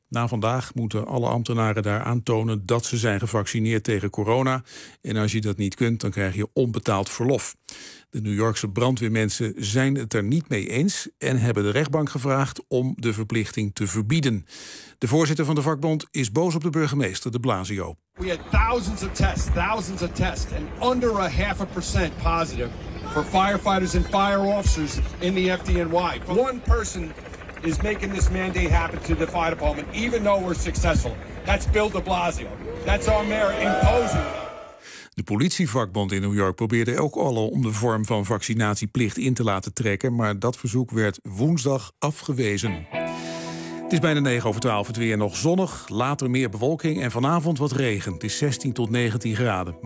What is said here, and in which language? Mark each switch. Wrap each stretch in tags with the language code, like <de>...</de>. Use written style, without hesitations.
<nl>Na vandaag moeten alle ambtenaren daar aantonen dat ze zijn gevaccineerd tegen corona. En als je dat niet kunt, dan krijg je onbetaald verlof. De New Yorkse brandweermensen zijn het er niet mee eens en hebben de rechtbank gevraagd om de verplichting te verbieden. De voorzitter van de vakbond is boos op de burgemeester, de Blasio.</nl> <en>We had thousands of tests and under a 0.5% positive for firefighters and fire officers in the FDNY. One person is making this mandate happen to the fire department, even though we're successful. That's Bill de Blasio. That's our mayor imposing.</en> <nl>De politievakbond in New York probeerde ook al om de vorm van vaccinatieplicht in te laten trekken, maar dat verzoek werd woensdag afgewezen. Het is bijna 9:09. Het weer nog zonnig. Later meer bewolking en vanavond wat regen. Het is 16-19 graden.</nl>